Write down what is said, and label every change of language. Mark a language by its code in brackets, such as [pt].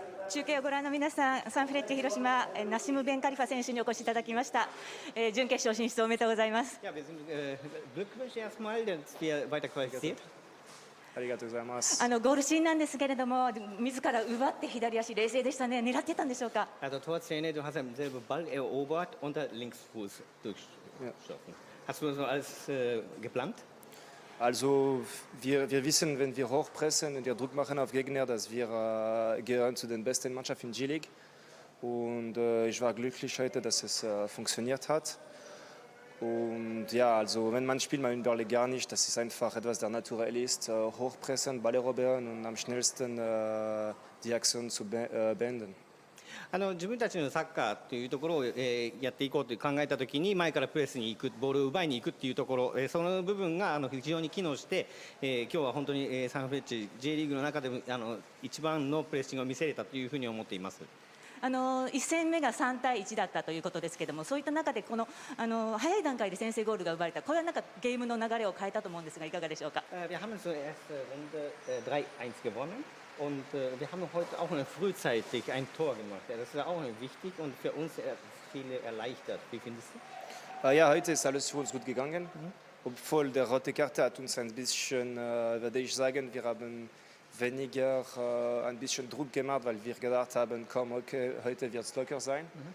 [ja] 中継をご覧の皆さん、サンフレッチェ広島、ナシム・ベンカリファ選手にお越しいただきました。準決勝進出おめでとうございます。 [de] Ja, wir sind Glückwünsche erstmal, dass wir weiter qualifiziert. [ja] ありがとうございます。ゴールシーンなんですけれども、自ら奪って左足冷静でしたね。狙ってたんでしょうか。 [de] Also Torszene, du hast ja selber Ball erobert und der Linksfuß durchgeschossen. Hast du das alles geplant? Also wir wissen, wenn wir hochpressen und wir Druck machen auf Gegner, dass wir gehören zu den besten Mannschaften in J-League. Und ich war glücklich heute, dass es funktioniert hat. Und ja, also wenn man spielt, man überlegt gar nicht, das ist einfach etwas, der naturell ist. Hochpressen, Ball erobern und am schnellsten die Aktion zu beenden. [ja] 自分たちのサッカーというところを、やっていこうと考えたときに前からプレスに行く、ボールを奪いに行くっていうところ、その部分が非常に機能して、今日は本当に、サンフレッチェ J リーグの中でも一番のプレッシングを見せれたというふうに思っています。 1戦目が3対1だったということですけれども、そういった中でこの早い段階で先制ゴールが生まれた、これはなんかゲームの流れを変えたと思うんですが、いかがでしょうか。 [de] Wir haben zuerst Runde 3-1 gewonnen. Und wir haben heute auch frühzeitig ein Tor gemacht. Das war auch wichtig und für uns viele erleichtert. Wie findest du? Ja, heute ist alles für uns gut gegangen. Obwohl der rote Karte hat uns ein bisschen, würde ich sagen, wir haben weniger ein bisschen Druck gemacht, weil wir gedacht haben, komm, okay, heute wird es locker sein.